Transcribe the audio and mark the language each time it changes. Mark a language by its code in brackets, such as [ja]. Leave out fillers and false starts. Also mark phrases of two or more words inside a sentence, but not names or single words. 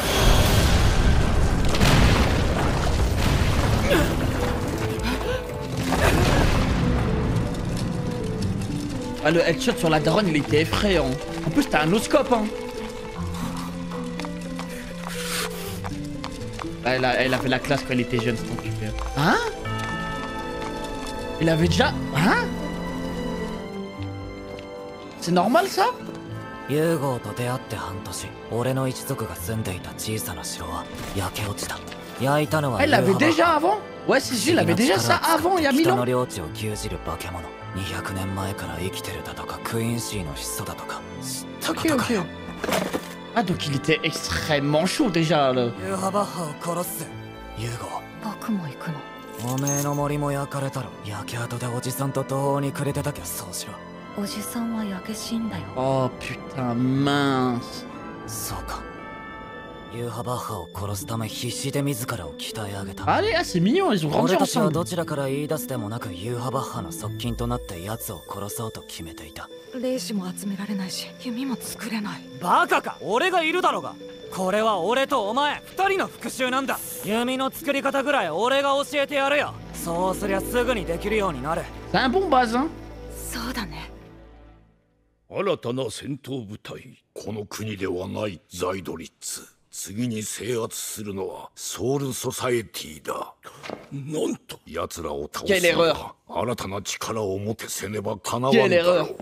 [fr] Ah, le headshot sur la daronne, il était effrayant. En plus, t'as un no-scope, hein. Ah, elle avait la classe quand elle était jeune, c'est super. Hein? Il avait déjà... Hein? C'est normal, ça? [ja] ユーゴと出会って半年、俺の一族が住んでいた小さな城は焼け落ちた。焼いたのは [fr] Elle l'avait déjà avant? Ouais, c'est sûr, il avait déjà ça avant, il y a 1000 [ja] 人 [fr] ans. [ja] の領地を牛耳る化け物。200年前から生きてるだとか、クイーンシーの始祖だとか。知ったこ [fr] Ok, [ja] とかよ。 [fr] ok. Ah, donc il était extrêmement chaud déjà, là. [ja] ユーハバッハを殺す。ユーゴ。僕も行くの。おめえの森も焼かれたろ。焼け跡でおじさんと途方に暮れてたけど、そうしろ。おじさんは焼け死んだよ。 [fr] Oh, putain, mince. [ja] そうか。ユーハバッハを殺すため必死で自らを鍛え上げた。 [fr] Allez, ah, c'est mignon, ils ont grandi [ja] 俺たちは [fr] ensemble. [ja] どちらから言い出すでもなくユーハバッハの側近となって奴を殺そうと決めていた。霊視も集められないし、弓も作れない。バカか。俺がいるだろうが。これは俺とお前二人の復讐なんだ。弓の作り方ぐらい俺が教えてやるよ。そうすりゃすぐにできるようになる。 [fr] C'est un bon base, hein. [ja] そうだね。新たな戦闘部隊。この国ではないザイドリッツ。次に制圧するのはソウルソサエティだ。なんと奴らを倒すには新たな力を持てせねばかなわんだろう。